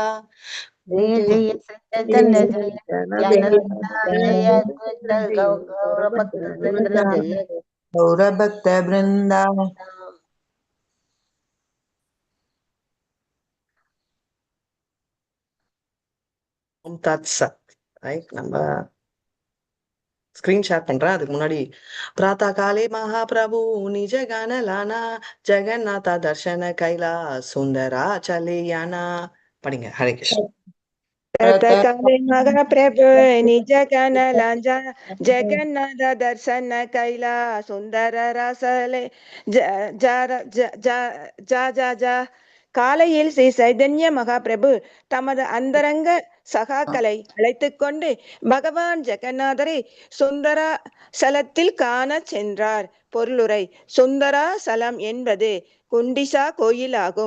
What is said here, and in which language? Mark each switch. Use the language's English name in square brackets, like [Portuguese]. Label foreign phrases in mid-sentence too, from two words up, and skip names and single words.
[Sanskrit] जय जय श्री चैतन्य जय नित्यानंद जय अद्वैत गौर भक्त वृंदा जय गौरभक्त वृंदा ॐ तत् सत्. [Tamil] ரைட், நம்ம ஸ்கிரீன் ஷேர் பண்றேன். அதுக்கு முன்னாடி [Bangla] প্রাত্তা কালে মহাপ্রভু নিজ কনলানা জগন্নাথ দর্শন কৈলা সুন্দরা চলেয়ানা [Tamil] படிங்க. ஹரே கிருஷ்ண. [Bangla] প্রাতঃকালে মহাপ্রভু নিজ কনলাঞ্জা জগন্নাথ দর্শন কৈলা সুন্দর রসলে জা [Tamil] காலையில் ஸ்ரீ சைதன்ய மகாபிரபு தமது அந்தரங்க சகாக்களை அழைத்துக் கொண்டு பகவான் ஜெகநாதரை சுந்தரா சலத்தில் காண சென்றார். பொருளுரை: சுந்தரா சலம் என்பது குண்டிசா கோயில் ஆகும்.